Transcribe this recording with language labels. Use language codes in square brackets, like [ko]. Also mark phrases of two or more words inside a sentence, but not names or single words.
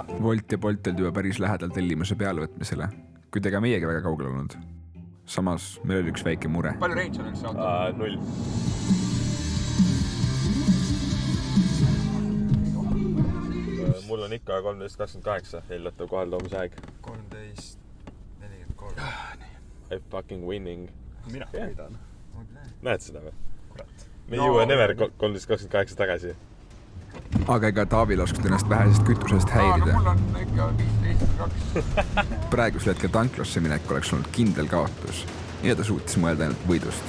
[et] Volt ja Bolt olid juba päris lähedal tellimuse pealevõtmisele, kuid ega meiegi väga kaugel olnud. Samas meil oli üks väike mure. Palju range on üldse auto? 0. Mul on ikka 13.28 eeldatav kohaltoomise aeg. 13.43. [en] I'm fucking winning. [et] Mina võidan. Näed seda või? Kurat. Me ei jõua never 13.28 tagasi. Aga ega Taavi lasknud ennast vähesest kütusest häirida. No mul on ikka 15.2. Praegusel hetkel tanklasse minek oleks olnud kindel kaotus ja ta suutis mõelda ainult võidust.